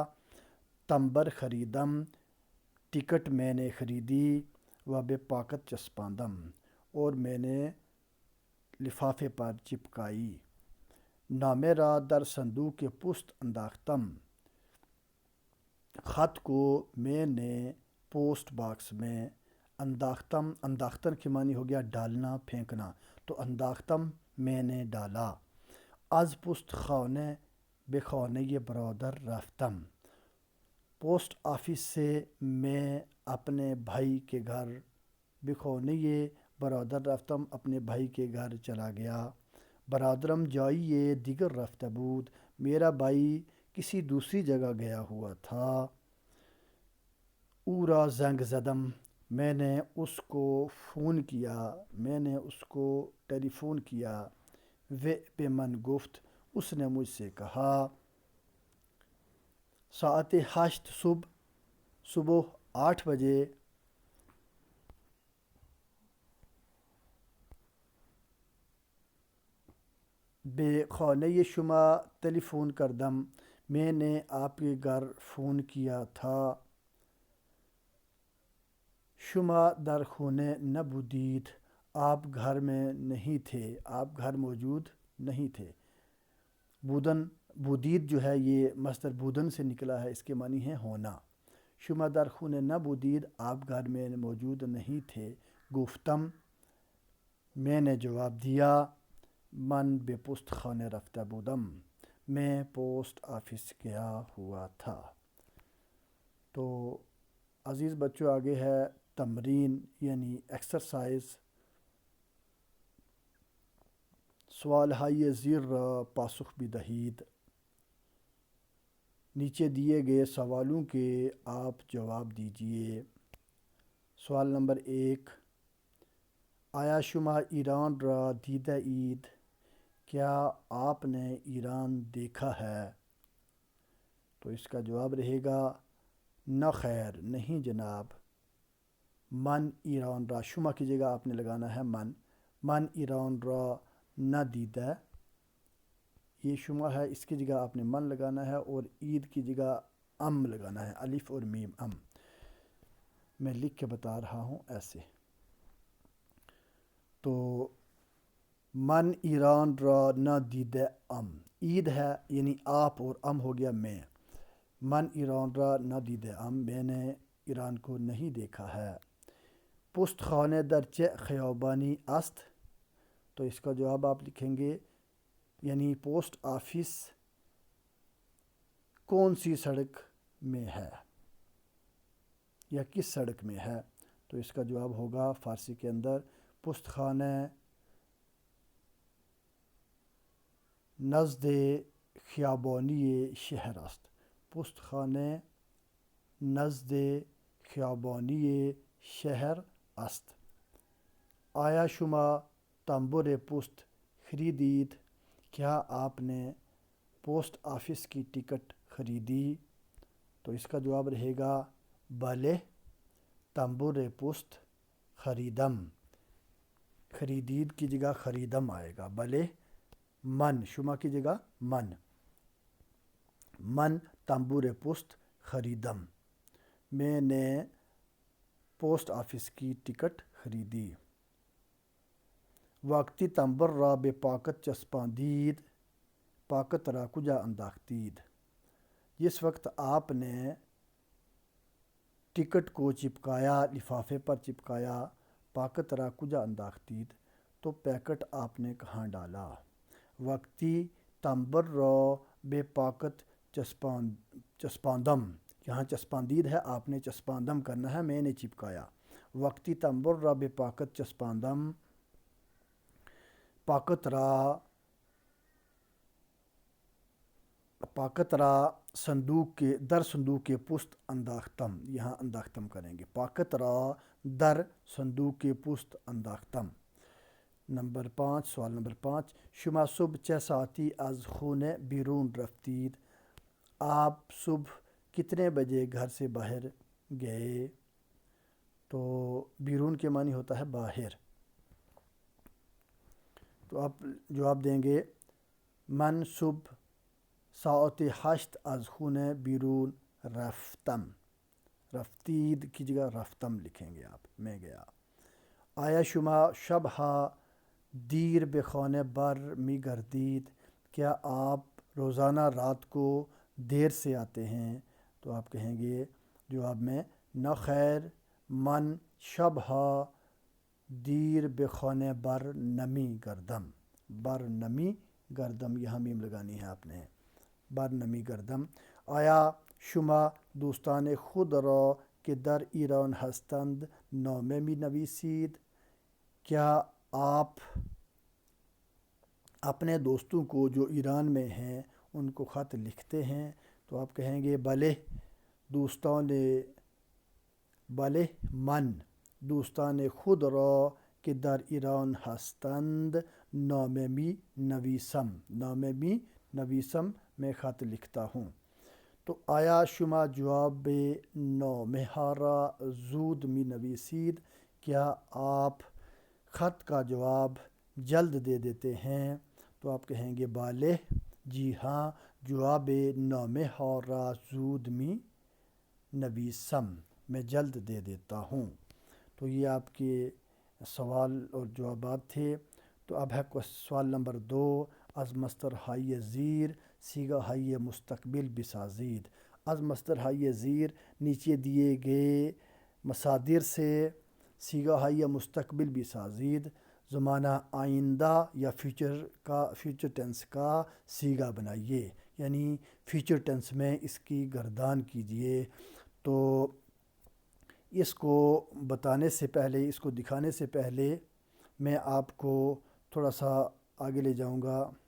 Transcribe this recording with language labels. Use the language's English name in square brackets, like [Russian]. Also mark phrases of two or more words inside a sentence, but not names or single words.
[Persian] تمبر خریدم، [Urdu] ٹکٹ میں نے خریدی. [Persian] و به پاکت چسپاندم، [Urdu] اور میں نے لفافے پر چپکائی. [Persian] نامه را در صندوق پست انداختم، [Urdu] خط کو میں نے پوسٹ باکس میں. انداختم، انداختن کے معنی ہو گیا ڈالنا، پھینکنا. تو انداختم میں نے ڈالا. [Persian] از پستخانه به خانه برادر رفتم، [Urdu] پوسٹ آفس سے میں اپنے بھائی کے گھر. [Persian] بخانه برادر رفتم، [Urdu] اپنے بھائی کے گھر چلا گیا. [Persian] برادرم جایی دیگر رفته بود، [Urdu] میرا بھائی کسی دوسری جگہ گیا ہوا تھا. [Persian] او را زنگ زدم، [Urdu] میں نے اس کو فون کیا، میں نے اس کو ٹیلی فون کیا. [Persian] و به من گفت، [Urdu] اس نے مجھ سے کہا. [Persian] ساعت 8 صبح 8 بجے. به خانه شما تلیفون کردم، [Urdu] میں نے آپ کے گھر فون کیا تھا. [Persian] شما در خونه نبودید، [Urdu] آپ گھر میں نہیں تھے، آپ گھر موجود نہیں تھے. بودید جو ہے یہ مصدر بودن سے نکلا ہے، اس کے معنی ہے ہونا. [Persian] شما در خونه نبودید، [Urdu] آپ گھر میں موجود نہیں تھے. گفتم، میں نے جواب دیا. [Persian] من به پستخانه رفته بودم، [Urdu] میں پوسٹ آفس گیا ہوا تھا. تو عزیز بچوں آگے ہے تمرین یعنی ایکسرسائز. [Persian] سوال های زیر را پاسخ بدهید. [Urdu] نیچے دیے گئے سوالوں کے آپ جواب دیجیے. سوال نمبر 1، [Persian] آیا شما ایران را دیده اید؟ [Urdu] کیا آپ نے ایران دیکھا ہے؟ تو اس کا جواب رہے گا نہ خیر، نہیں جناب. [Persian] من ایران را، شما [Urdu] کی جگہ آپ نے لگانا ہے [Persian] من ایران را نہ دیده، [Urdu] یہ شما ہے، اس کی جگہ آپ نے من لگانا ہے، اور عید کی جگہ ام لگانا ہے، الف اور میم ام. میں لکھ کے بتا رہا ہوں ایسے. [Persian] تو من ایران را نہ دیده ام، [Urdu] عید ہے یعنی آپ اور ام ہو گیا میں. [Persian] من ایران را نہ دیده ام [Urdu] میں نے ایران کو نہیں دیکھا ہے. [Persian] پست خانه در چه خیابانی است؟ [Urdu] تو اس کا جواب آپ لکھیں گے یعنی پوسٹ آفس کون سی سڑک میں ہے یا کس سڑک میں ہے. تو اس کا جواب ہوگا فارسی کے اندر [Persian] پست خانه نزد خیابانی شهر است. پست خانه نزد خیابانی شهر است. آیا شما تنبور پست خریدید؟ [Urdu] کیا آپ نے پوسٹ آفس کی ٹکٹ خریدی؟ تو اس کا جواب رہے گا [Persian] بله تنبور پست خریدم. [Urdu] خریدید کی جگہ خریدم آئے گا. [Persian] بله من شما [Urdu] کی جگہ [Persian] من تنبور پست خریدم. [Urdu] میں نے پوسٹ آفس کی ٹکٹ خریدی. [Persian] وقتی تنبور را به پاکت چسباندید پاکت را کجا انداختید؟ [Urdu] جس وقت آپ نے ٹکٹ کو چپکایا لفافے پر چپکایا [Persian] پاکت را کجا انداختید [Urdu] تو پیکٹ آپ نے کہاں ڈالا. [Persian] وقتی تنبور را به پاکت چسپاندم [Urdu] یہاں چسپاندید ہے آپ نے چسپاندم کرنا ہے میں نے چپکایا. [Persian] وقتی تنبور را به پاکت چسپاندم پاکت را صندوق کے در صندوق کے پست انداختم. [Urdu] یہاں انداختم کریں گے. [Persian] پاکت را در صندوق کے پست انداختم. سوال نمبر 5 شما صبح چه ساعتی از خونه بیرون رفتید؟ [Urdu] آپ صبح کتنے بجے گھر سے باہر گئے؟ تو بیرون کے معنی ہوتا ہے باہر. تو آپ جواب دیں گے [Persian] من صبح ساعت 8 از خونه بیرون رفتم. [Urdu] رفتید کی جگہ رفتم لکھیں گے آپ. میں گیا. [Persian] آیا شما شبها دیر به خانه بر می گردید؟ [Urdu] کیا آپ روزانہ رات کو دیر سے آتے ہیں؟ تو آپ کہیں گے جواب میں نہ [Persian] خیر من شبها دیر به خانه بر نمی گردم. بر نمی گردم [Urdu] یہاں میم لگانی ہے آپ نے. [Persian] بر نمی گردم. آیا شما دوستان خود را که در ایران هستند نامه می نویسید؟ [Urdu] کیا آپ اپنے دوستوں کو جو ایران میں ہیں ان کو خط لکھتے ہیں؟ تو آپ کہیں گے [Persian] بله من دوستان خود را که در ایران هستند نامه می نویسم. نامه می نویسم [Urdu] میں خط لکھتا ہوں. [Persian] تو آیا شما جواب نامه ها را زود می نویسید؟ [Urdu] کیا آپ خط کا جواب جلد دے دیتے ہیں؟ تو آپ کہیں گے بله جی ہاں [Persian] جواب نامه ها را زود می نویسم [Urdu] میں جلد دے دیتا ہوں. تو یہ آپ کے سوال اور جوابات تھے. تو اب ہے سوال نمبر 2 [Persian] از مصدر های زیر صیغه های مستقبل بسازید. از مصدر های زیر [Urdu] نیچے دیے گئے مصادر سے [Persian] صیغه های مستقبل بسازید [Urdu] زمانہ آئندہ یا [English] future tense [Urdu] کا صیغہ بنائیے یعنی [English] future tense [Urdu] میں اس کی گردان کیجئے. تو اس کو بتانے سے پہلے اس کو دکھانے سے پہلے میں آپ کو تھوڑا سا آگے لے جاؤں گا.